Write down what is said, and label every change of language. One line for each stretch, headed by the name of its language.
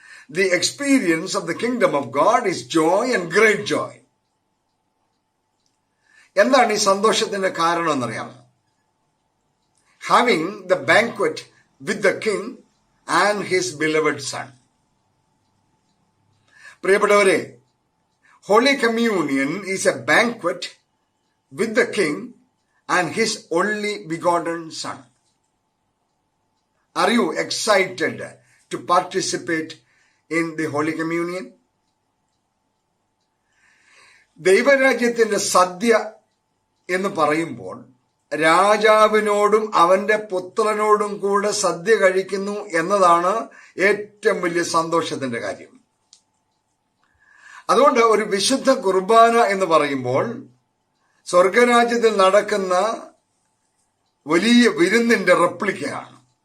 English: The experience of the kingdom of God is joy and great joy.
Malayalam: എന്താണ് ഈ സന്തോഷത്തിന്റെ കാരണം എന്നറിയാമോ?
English: Having the banquet with the king and his beloved son.
Malayalam: പ്രിയപ്പെട്ടവരെ,
English: Holy Communion is a banquet with the King and His only begotten Son. Are you excited to participate in the Holy Communion?
Malayalam: ദൈവരാജ്യത്തിന്റെ സദ്യ എന്ന് പറയുമ്പോൾ രാജാവിനോടും അവന്റെ പുത്രനോടും കൂടെ സദ്യ കഴിക്കുന്നു എന്നതാണ് ഏറ്റവും വലിയ സന്തോഷത്തിന്റെ കാര്യം. അതുകൊണ്ട് ഒരു വിശുദ്ധ കുർബാന എന്ന് പറയുമ്പോൾ സ്വർഗരാജ്യത്തിൽ നടക്കുന്ന വലിയ വിരുന്നിന്റെ റെപ്ലിക്കയാണ്.